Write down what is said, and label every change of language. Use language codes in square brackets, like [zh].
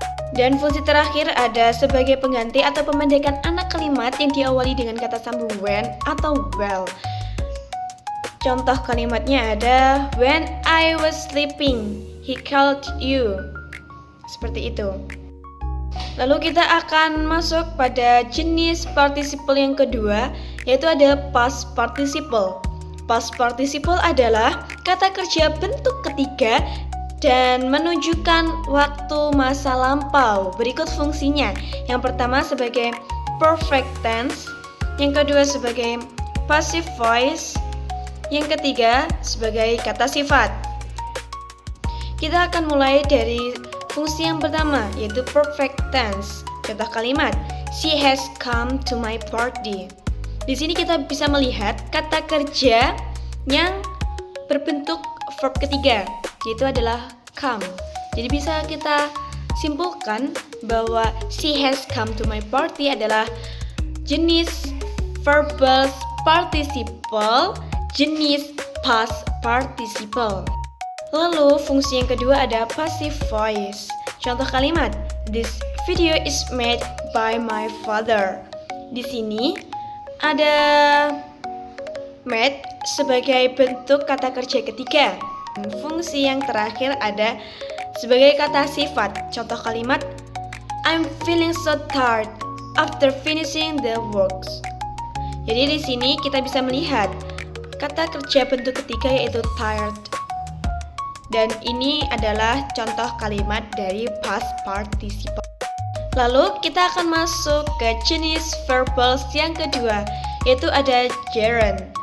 [id] Dan fungsi terakhir ada sebagai pengganti atau pemendekan anak kalimat yang diawali dengan kata sambung when atau well. [en] Contoh kalimatnya ada when I was sleeping, he called you. [id] Seperti itu. Lalu kita akan masuk pada jenis participle yang kedua, yaitu ada past participle. Past participle adalah kata kerja bentuk ketiga dan menunjukkan waktu masa lampau. Berikut fungsinya. Yang pertama sebagai perfect tense, yang kedua sebagai passive voice, yang ketiga sebagai kata sifat. Kita akan mulai dari fungsi yang pertama yaitu perfect tense. Contoh kalimat [en] she has come to my party. [id] Di sini kita bisa melihat kata kerja yang berbentuk verb ketiga, yaitu adalah come. Jadi bisa kita simpulkan bahwa [en] she has come to my party [id] adalah jenis verbal participle, jenis past participle. Lalu fungsi yang kedua ada passive voice. Contoh kalimat [en] This video is made by my father. [id] Di sini ada made sebagai bentuk kata kerja ketiga. Fungsi yang terakhir ada sebagai kata sifat. Contoh kalimat, [en] I'm feeling so tired after finishing the works. [id] Jadi di sini kita bisa melihat kata kerja bentuk ketiga yaitu tired. Dan ini adalah contoh kalimat dari past participle. Lalu kita akan masuk ke jenis verbals yang kedua, yaitu ada gerund.